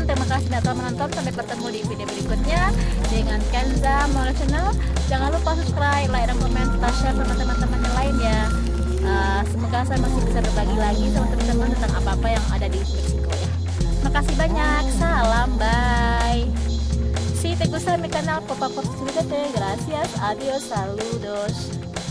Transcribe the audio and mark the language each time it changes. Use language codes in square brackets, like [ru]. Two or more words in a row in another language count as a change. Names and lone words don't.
[id] Terima kasih sudah telah menonton. Sampai bertemu di video berikutnya dengan Kenza Mola Channel. Jangan lupa subscribe, like, dan komen, serta share sama teman-teman yang lain ya. Semoga saya masih bisa berbagi lagi sama teman-teman tentang apa-apa yang ada di Meksiko ya. Makasih banyak, salam, bye. [es] Si te gusta mi canal, por favor suscríbete. Gracias, adiós, saludos.